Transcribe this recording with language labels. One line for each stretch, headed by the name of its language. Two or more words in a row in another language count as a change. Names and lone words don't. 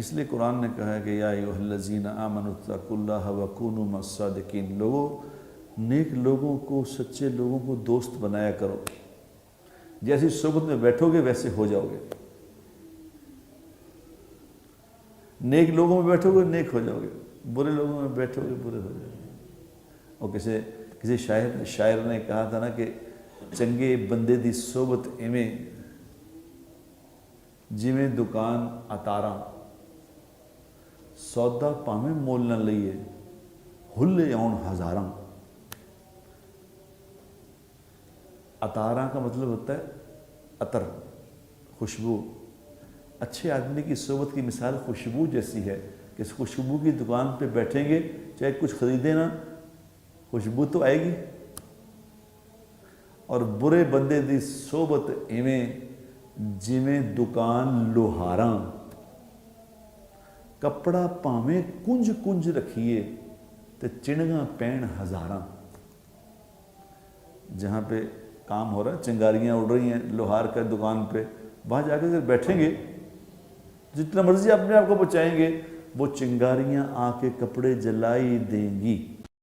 Urdu: اس لیے قرآن نے کہا ہے کہ
Arabic: یا ایھا الذین آمنوا اتقوا اللہ وکونوا مع الصادقین،
Urdu: لوگوں نیک لوگوں کو، سچے لوگوں کو دوست بنایا کرو، جیسی صحبت میں بیٹھو گے ویسے ہو جاؤ گے، نیک لوگوں میں بیٹھو گے نیک ہو جاؤ گے، برے لوگوں میں بیٹھو گے برے ہو جاؤ گے۔ اور کسی شاعر نے کہا تھا نا کہ
Punjabi: چنگے بندے دی صحبت ایویں جویں دکان اتاراں، سودا پاویں مول نہ لئیے ہلے آن ہزاراں۔
Urdu: اتاراں کا مطلب ہوتا ہے عطر، خوشبو۔ اچھے آدمی کی صحبت کی مثال خوشبو جیسی ہے کہ اس خوشبو کی دکان پہ بیٹھیں گے، چاہے کچھ خریدیں نا، خوشبو تو آئے گی۔
Punjabi: اور برے بندے دی صحبت ایویں جویں دکان لوہاراں، کپڑا پاویں کنج کنج رکھیے تے چنگاں پین ہزاراں۔
Urdu: جہاں پہ کام ہو رہا ہے، چنگاریاں اڑ رہی ہیں لوہار کا دکان پہ، وہاں جا کے اگر بیٹھیں گے، جتنا مرضی اپنے آپ کو بچائیں گے، وہ چنگاریاں آ کے کپڑے جلائی دیں گی۔